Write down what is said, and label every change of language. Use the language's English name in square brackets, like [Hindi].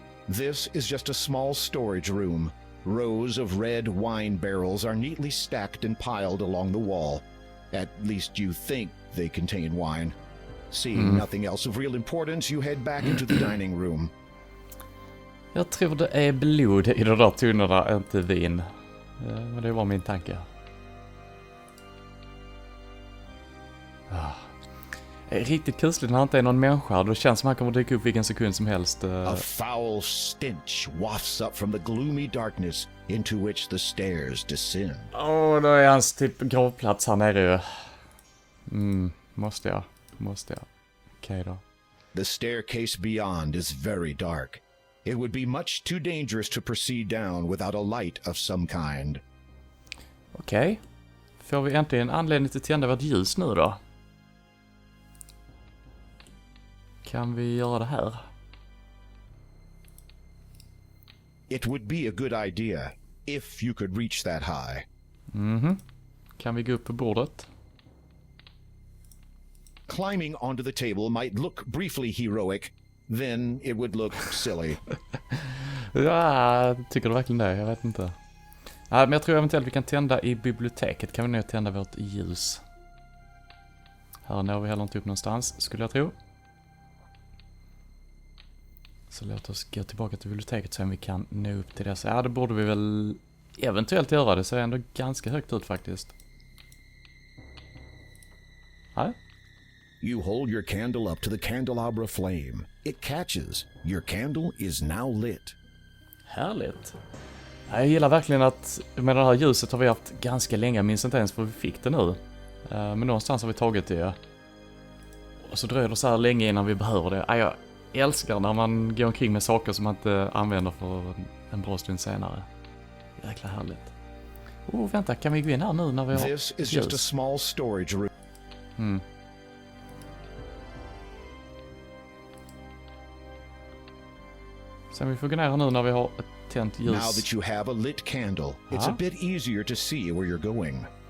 [English] This is just a small storage room. Rows of red wine barrels are neatly stacked and piled along the wall. At least you think they contain wine. Seeing nothing else of real importance, you head back into the dining room. [Swedish] Jag tror det är blod i de där tunnorna, inte vin. Men det var min tanke. Riktigt kusligt när han inte är någon människa. Då känns som han kommer dyka upp vilken sekund som helst. [English] A foul stench wafts up from the gloomy darkness into which the stairs descend. [Swedish] Då är hans typ gravplats här nere ju. Måste jag. Okej då. [English] The staircase beyond is very dark. It would be much too dangerous to proceed down without a light of some kind. [Swedish] Okej. Får vi äntligen anledning till att tända vårt ljus nu då? Kan vi göra det här? [English] It would be a good idea if you could reach that high. [Swedish] Kan vi gå upp på bordet? [English] Climbing onto the table might look briefly heroic, then it would look silly. [Swedish] Ja, tycker du verkligen det? Jag vet inte. Men jag tror eventuellt vi kan tända i biblioteket. Kan vi nog tända vårt ljus? Här når vi heller inte upp någonstans, skulle jag tro. Så låt oss gå tillbaka till biblioteket så om vi kan nå upp till det. Så det borde vi väl eventuellt göra. Det ser ändå ganska högt ut faktiskt. Nej. [English] You hold your candle up to the candelabra flame. It catches. Your candle is now lit. [Swedish] Härligt. Jag gillar verkligen att med det här ljuset har vi haft ganska länge. Jag minns inte ens vad vi fick det nu. Men någonstans har vi tagit det. Och så dröjer det så här länge innan vi behöver det. Jag älskar när man går omkring med saker som man inte använder för en bra stund senare. Jäkla härligt. Vänta, kan vi gå in här nu när vi har [English] This is just a small storage room. [Swedish] Sen vi får gå ner här nu när vi har ett tänt ljus. [English] Now that you have a lit candle, it's a bit easier to see where you're going.